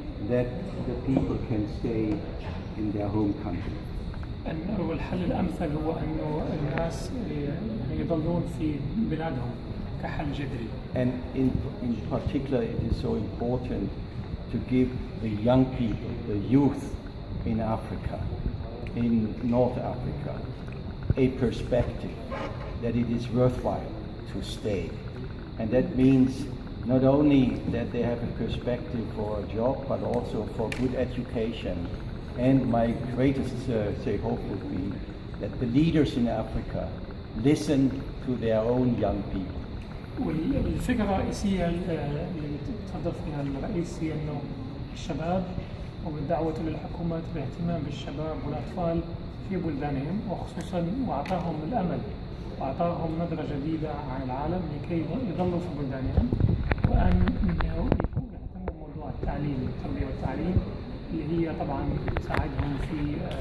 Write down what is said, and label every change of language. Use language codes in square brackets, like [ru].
[en] That the people can stay in their home country. [ar] إنه الحل الأمثل هو إنه الناس يضلون في بلادهم كحل جذري. [en] And in particular, it is so important to give the young people, the youth in Africa, in North Africa, a perspective that it is worthwhile to stay. And that means not only that they have a perspective for a job, but also for good education. And my greatest hope would be that the leaders in Africa listen to their own young people. [ar] والفكرة الرئيسية اللي تفضل فيها الرئيس هي إنه الشباب وبالدعوة للحكومات بالاهتمام بالشباب والأطفال في بلدانهم وخصوصا وأعطاهم الأمل وأعطاهم نظرة جديدة عن العالم لكي يظلوا في بلدانهم وأن يهتموا بموضوع التعليم التربية والتعليم اللي هي طبعا تساعدهم في